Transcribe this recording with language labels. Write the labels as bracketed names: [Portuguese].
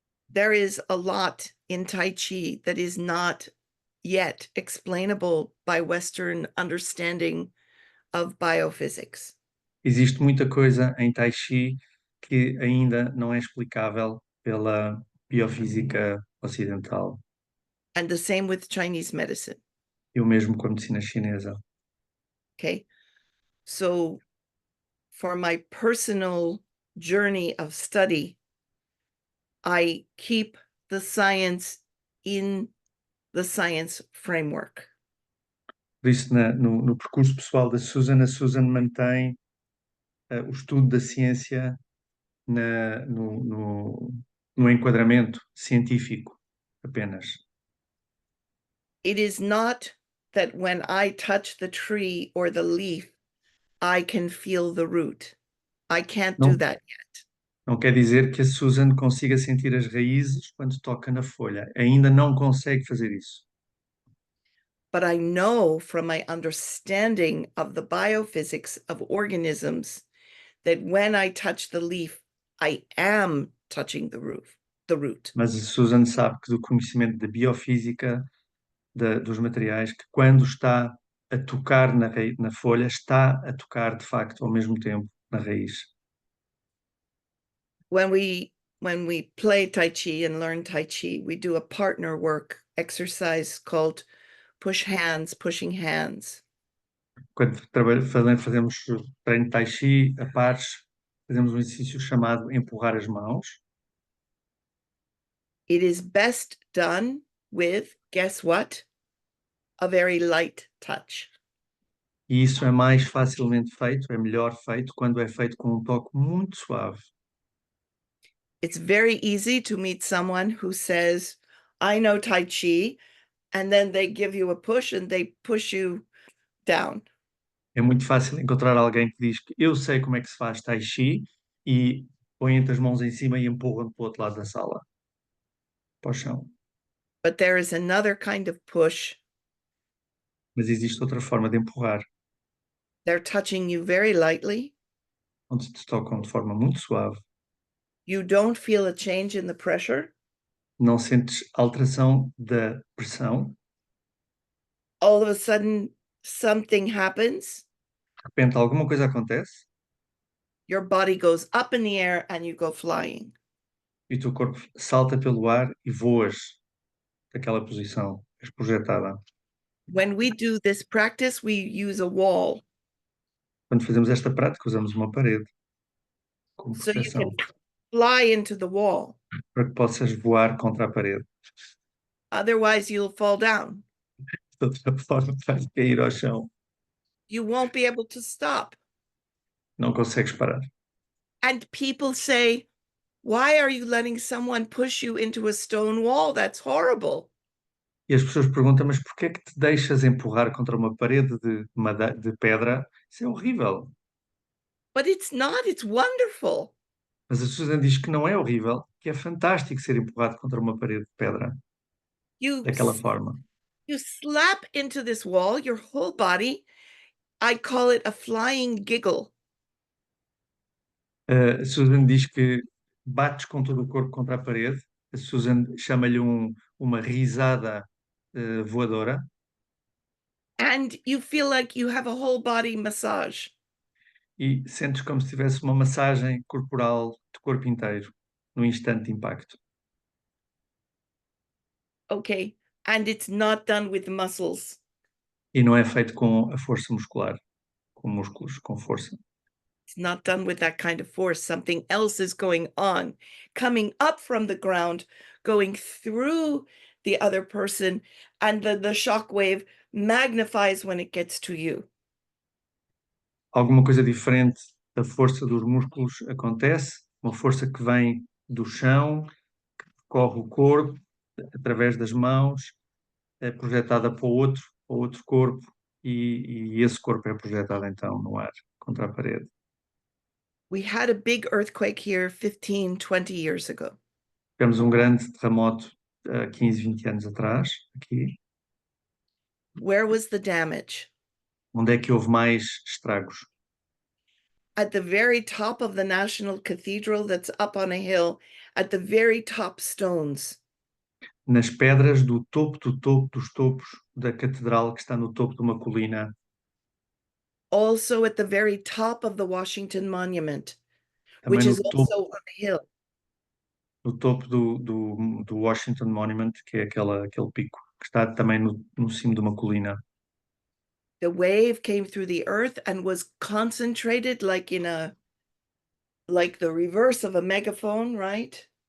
[English] There is a lot in Tai Chi that is not yet explainable by Western understanding of biophysics. [Portuguese] Existe muita coisa em Tai Chi que ainda não é explicável pela biofísica ocidental. [English] And the same with Chinese medicine. [Portuguese] E o mesmo com a medicina chinesa. [English] Okay. So for my personal journey of study, I keep the science in the science framework. [Portuguese] Por isso, no percurso pessoal da Susan, a Susan mantém o estudo da ciência no enquadramento científico apenas. [English] It is not that when I touch the tree or the leaf, I can feel the root. I can't do [Portuguese] Não. [English] that yet. [Portuguese] Não quer dizer que a Susan consiga sentir as raízes quando toca na folha. Ainda não consegue fazer isso. [English] But I know from my understanding of the biophysics of organisms that when I touch the leaf, I am touching the root. [Portuguese] Mas a Susan sabe que do conhecimento da biofísica dos materiais, que quando está a tocar na folha, está a tocar de facto ao mesmo tempo na raiz. [English] When we play Tai Chi and learn Tai Chi, we do a partner work exercise called push hands, pushing hands. [Portuguese] Quando fazemos treino de Tai Chi a pares, fazemos um exercício chamado empurrar as mãos. [English] It is best done with, guess what? A very light touch. [Portuguese] E isso é mais facilmente feito, é melhor feito quando é feito com um toque muito suave. [English] It's very easy to meet someone who says, I know Tai Chi, and then they give you a push and they push you down. [Portuguese] É muito fácil encontrar alguém que diz que eu sei como é que se faz Tai Chi e põe-te as mãos em cima e empurram-te para o outro lado da sala, para o chão. [English] But there is another kind of push. [Portuguese] Mas existe outra forma de empurrar, [English] They're touching you very lightly. [Portuguese] onde te tocam de forma muito suave. [English] You don't feel a change in the pressure. [Portuguese] Não sentes alteração da pressão. [English] All of a sudden, something happens. [Portuguese] De repente alguma coisa acontece [English] Your body goes up in the air and you go flying. [Portuguese] e o teu corpo salta pelo ar e voas daquela posição, és projetada. [English] When we do this practice, we use a wall. [Portuguese] Quando fazemos esta prática, usamos uma parede como [English] So you [Portuguese] proteção, [English] can fly into the wall. [Portuguese] para que possas voar contra a parede. [English] Otherwise, you'll fall down. [Portuguese] De outra forma, vais cair ao chão. [English] You won't be able to stop. [Portuguese] Não consegues parar. [English] And people say, why are you letting someone push you into a stone wall? That's horrible. [Portuguese] E as pessoas perguntam, mas porquê é que te deixas empurrar contra uma parede de pedra? Isso é horrível. [English] But it's not, it's wonderful. [Portuguese] Mas a Susan diz que não é horrível, que é fantástico ser empurrado contra uma parede de pedra, [English] You, [Portuguese] daquela forma. [English] you slap into this wall, your whole body. I call it a flying giggle. [Portuguese] A Susan diz que bates com todo o corpo contra a parede. A Susan chama-lhe uma risada voadora. [English] And you feel like you have a whole body massage. [Portuguese] E sentes como se tivesse uma massagem corporal do corpo inteiro, no instante de impacto. [English] Okay. And it's not done with muscles. [Portuguese] E não é feito com a força muscular, com músculos, com força. [English] It's not done with that kind of force. Something else is going on, coming up from the ground, going through the other person, and the shock wave magnifies when it gets to you. [Portuguese] alguma coisa diferente da força dos músculos acontece, uma força que vem do chão, que percorre o corpo, através das mãos, é projetada para o outro corpo, e esse corpo é projetado então no ar, contra a parede. [English] We had a big earthquake here 15, 20 years ago. [Portuguese] Tivemos um grande terremoto há 15, 20 anos atrás, aqui. [English] Where was the damage? [Portuguese] Onde é que houve mais estragos? [English] At the very top of the National Cathedral that's up on a hill, at the very top stones. [Portuguese] Nas pedras do topo dos topos da catedral, que está no topo de uma colina. [English] Also at the very top of the Washington Monument, [Portuguese] Também [English] which [Portuguese] no [English] is [Portuguese] topo, [English] also on a hill. [Portuguese] no topo do Washington Monument, que é aquele pico, que está também no cimo de uma colina. [English] The wave came through the earth and was concentrated like the reverse of a megaphone, right?